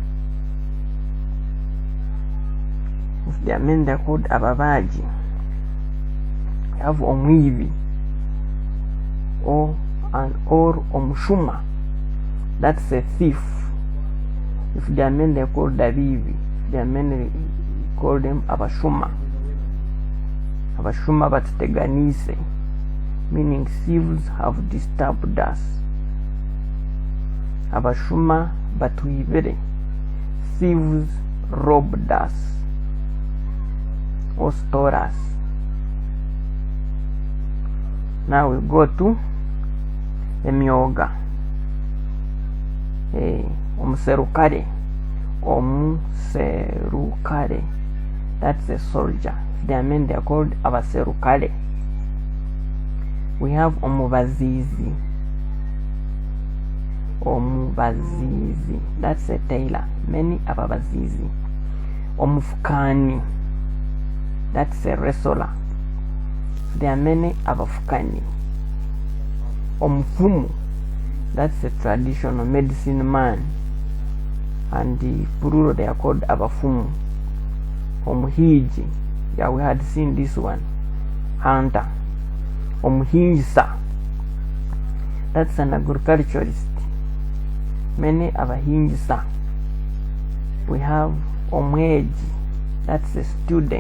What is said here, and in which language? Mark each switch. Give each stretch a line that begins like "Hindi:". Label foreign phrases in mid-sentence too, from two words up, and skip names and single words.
English: If the men are called ababaji. We have omwivi or omushuma, that's a thief. If they are men, they are called dabivi. If they are men, they call them
Nyankole: abashuma bateganise,
English: meaning thieves have disturbed us.
Nyankole: Abashuma batwibere,
English: thieves robbed us or stole us. Now we go to emyoga.
Nyankole: Omuserukale,
English: that's a soldier. If they are men, they are called abaserukale. We have omubazizi, that's a tailor. Many ababazizi. Omufukani, that's a wrestler. There are many abafukani. Omfumu, that's a traditional medicine man, and the plural they are called abafumu.
Nyankole: Omuhiji,
English: yeah, we had seen this one. Hunter. Omuhinjisa, that's an agriculturist. Many abahinjisa. We have omweji, that's a student.